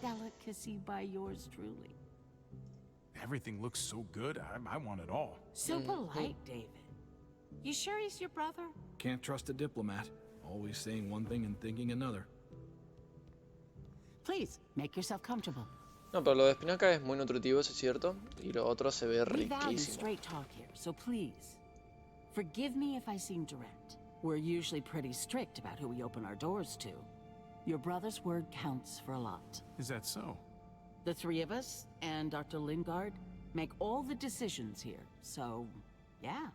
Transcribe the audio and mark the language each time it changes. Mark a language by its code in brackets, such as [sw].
[en] Delicacy by yours truly. Everything looks so good. I want it all. So polite, David. You sure he's your brother? Can't trust a diplomat. Always saying one thing and thinking another. Please, make yourself comfortable. [es] No, pero lo de espinaca es muy nutritivo, eso es cierto. Y lo otro se ve [en] We value [es] riquísimo. [en] straight talk here, so please, forgive me if I seem direct. We're usually pretty strict about who we open our doors to. Your brother's word counts for a lot. Is that so? The three of us and Dr. Lingard make all the decisions here, so yeah.